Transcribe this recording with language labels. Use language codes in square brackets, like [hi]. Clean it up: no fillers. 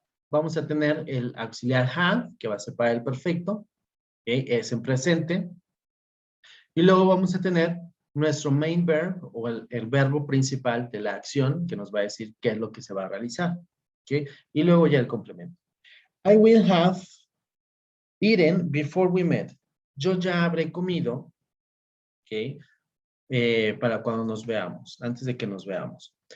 [es] Vamos a tener el auxiliar have, que va a ser para el perfecto, okay, es en presente. Y luego vamos a tener nuestro main verb o el verbo principal de la acción, que nos va a decir qué es lo que se va a realizar, okay. Y luego ya el complemento. [en] I will have eaten before we met. [es] Yo ya habré comido, okay, para cuando nos veamos, antes de que nos veamos.